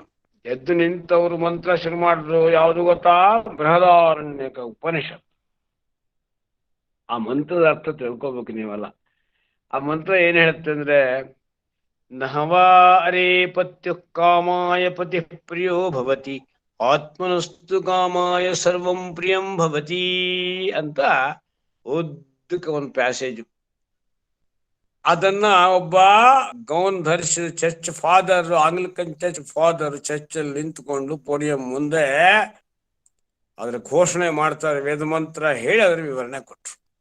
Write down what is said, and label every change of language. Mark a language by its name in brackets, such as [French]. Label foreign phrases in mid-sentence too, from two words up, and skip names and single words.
[Kannada] ಎದ್ದು ನಿಂತವರು ಮಂತ್ರ ಶುರು ಮಾಡಿದ್ರು. ಯಾವುದು ಗೊತ್ತಾ? ಬೃಹದಾರಣ್ಯಕ ಉಪನಿಷತ್. ಆ ಮಂತ್ರದ ಅರ್ಥ ತಿಳ್ಕೊಬೇಕು ನೀವೆಲ್ಲ. ಆ ಮಂತ್ರ ಏನ್ ಹೇಳುತ್ತೆ ಅಂದ್ರೆ, [Sanskrit] ನಹವಾ ಅರೇ ಪತ್ಯು ಕಾಮಾಯ ಪತಿ ಪ್ರಿಯೋ ಭವತಿ, ಆತ್ಮನಸ್ತು ಕಾಮಾಯ ಸರ್ವಂ ಪ್ರಿಯಂ ಭವತಿ [Kannada] ಅಂತ ಉದ್ದಕ ಒಂದು ಪ್ಯಾಸೇಜ್. ಅದನ್ನ ಒಬ್ಬ ಗೌನ್ ಧರಿಸಿದ [English] church father, Anglican church father [Kannada] ಚರ್ಚಲ್ಲಿ ನಿಂತುಕೊಂಡು ಪೋಡಿಯಂ ಮುಂದೆ ಅದರ ಘೋಷಣೆ ಮಾಡ್ತಾರೆ, ವೇದ ಮಂತ್ರ ಹೇಳಿ ಅದರ ವಿವರಣೆ ಕೊಟ್ರು.